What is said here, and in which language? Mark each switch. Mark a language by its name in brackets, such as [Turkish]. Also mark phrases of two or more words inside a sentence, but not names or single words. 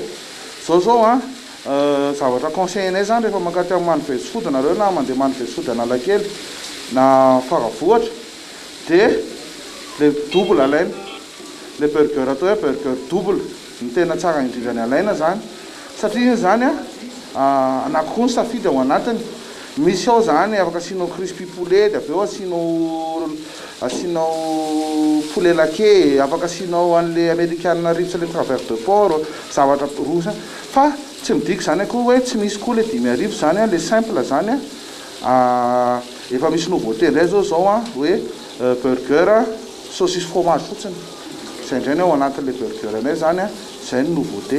[Malagasy] Zao zavatra conseillenay zany rehefa mankaty amin'ny Man Vs Food nareo na mandeha Man Vs Food Analakely na Faravohatra dia le double alaina, le burger atao hoe [French] burger double [Malagasy] ny tena tsara indrindra ny alaina zany satria zany anakiroa ny safidy ao anatiny. Misy ao zany afaka asinao crispy poulet dia aveo asinao [French] poulet laqué, [Malagasy] afaka asinao an'le americana rips [French] le travers de porc, [Malagasy] zavatra rosa fa tsy midika zany akoa hoe tsy misy koa le 5 zany le simple zany efa misy nouveauté ndray zao hoe [French] burger saucisse fromage [Malagasy] fotsiny zay ndray ny ao anatin'le burger anay zany zay ny nouveauté.